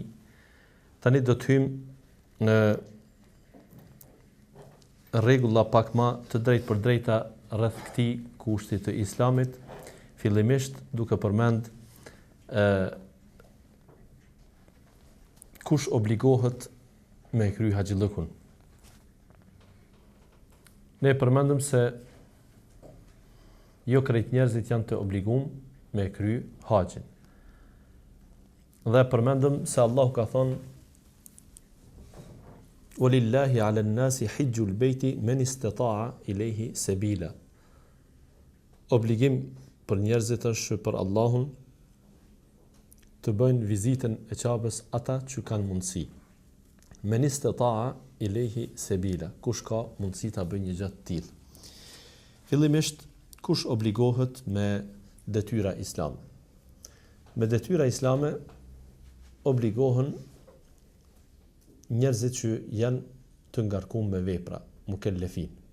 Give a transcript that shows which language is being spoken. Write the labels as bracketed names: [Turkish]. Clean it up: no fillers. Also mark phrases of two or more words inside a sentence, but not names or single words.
[Albanian] Tani do të hyjmë në rregulla pak më të drejtë për drejta rreth këtij kushti të islamit, fillimisht duke përmend kush obligohet me kry haxhillukun. Ne përmendëm se jo krejt njerëzit janë të obliguar me kry haxhin. Dhe përmendëm se Allahu ka thonë: [Arabic] "ولله على الناس حج البيت من استطاع إليه سبيلا." [Albanian] Obligim për njerëzit është për Allahun të bëjnë vizitën e Ka'bës ata që kanë mundësi. [Arabic] من استطاع إليه سبيلا, [Albanian] kush ka mundësi ta bëjë një gjë të tillë. Fillimisht kush obligohet me detyra islame? Me detyra islame obligohen njerëzit që janë të ngarkuar me vepra, mukellefin.